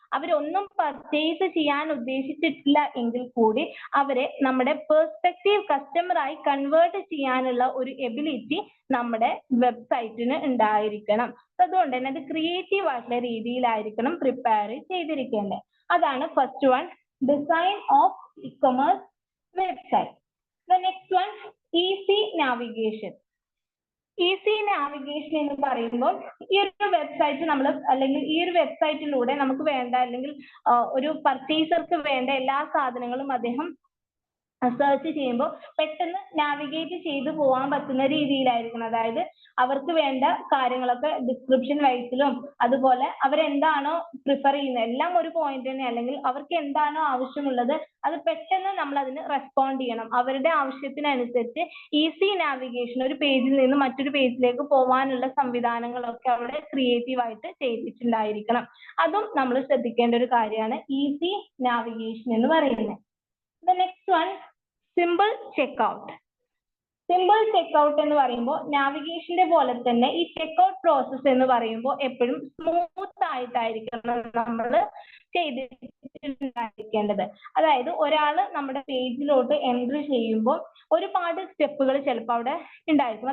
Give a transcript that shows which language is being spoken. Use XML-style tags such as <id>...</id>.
<ml>അവരൊന്നും പർച്ചേസ് ചെയ്യാൻ ഉദ്ദേശിച്ചിട്ടില്ല എങ്കിൽ കൂടി അവരെ നമ്മുടെ പെർസ്പെക്റ്റീവ് കസ്റ്റമർ ആയി കൺവേർട്ട് ചെയ്യാനുള്ള ഒരു എബിലിറ്റി നമ്മുടെ വെബ്സൈറ്റിന് ഉണ്ടായിരിക്കണം. അതുകൊണ്ട് തന്നെ അത് ക്രിയേറ്റീവ് ആയിട്ടുള്ള രീതിയിലായിരിക്കണം പ്രിപ്പയർ ചെയ്തിരിക്കേണ്ടത്. അതാണ് first one,</ml> <en>design of e-commerce website. The next one, easy navigation.</en> <ml>Easy navigation എന്ന് പറയുമ്പോൾ ഈ ഒരു വെബ്സൈറ്റ് നമ്മൾ, അല്ലെങ്കിൽ ഈ ഒരു വെബ്സൈറ്റിലൂടെ നമുക്ക് വേണ്ട, അല്ലെങ്കിൽ ഒരു പർച്ചേസർക്ക് വേണ്ട എല്ലാ സാധനങ്ങളും അദ്ദേഹം സെർച്ച് ചെയ്യുമ്പോൾ പെട്ടെന്ന് നാവിഗേറ്റ് ചെയ്ത് പോകാൻ പറ്റുന്ന രീതിയിലായിരിക്കണം. അതായത് അവർക്ക് വേണ്ട കാര്യങ്ങളൊക്കെ ഡിസ്ക്രിപ്ഷൻ വൈസിലും അതുപോലെ അവരെന്താണോ പ്രിഫർ ചെയ്യുന്നത് എല്ലാം ഒരു പോയിന്റ് തന്നെ, അല്ലെങ്കിൽ അവർക്ക് എന്താണോ ആവശ്യമുള്ളത് അത് പെട്ടെന്ന് നമ്മൾ അതിന് റെസ്പോണ്ട് ചെയ്യണം. അവരുടെ ആവശ്യത്തിനനുസരിച്ച് ഈസി നാവിഗേഷൻ, ഒരു പേജിൽ നിന്ന് മറ്റൊരു പേജിലേക്ക് പോകാനുള്ള സംവിധാനങ്ങളൊക്കെ അവിടെ ക്രിയേറ്റീവ് ആയിട്ട് ചെയ്തിട്ടുണ്ടായിരിക്കണം. അതും നമ്മൾ ശ്രദ്ധിക്കേണ്ട ഒരു കാര്യമാണ് ഈസി നാവിഗേഷൻ എന്ന് പറയുന്നത്.</ml> <en>The next one, simple checkout.</en> <ml>Simple checkout എന്ന് പറയുമ്പോൾ നാവിഗേഷന്റെ പോലെ തന്നെ ഈ ചെക്ക്ഔട്ട് പ്രോസസ്സ് എന്ന് പറയുമ്പോൾ എപ്പോഴും സ്മൂത്ത് ആയിട്ടായിരിക്കണം നമ്മൾ ചെയ്തിട്ടുണ്ടായിരിക്കേണ്ടത്. അതായത് ഒരാൾ നമ്മുടെ പേജിലോട്ട് എൻട്രി ചെയ്യുമ്പോൾ ഒരുപാട് സ്റ്റെപ്പുകൾ ചിലപ്പോൾ അവിടെ ഉണ്ടായിരിക്കും.</ml>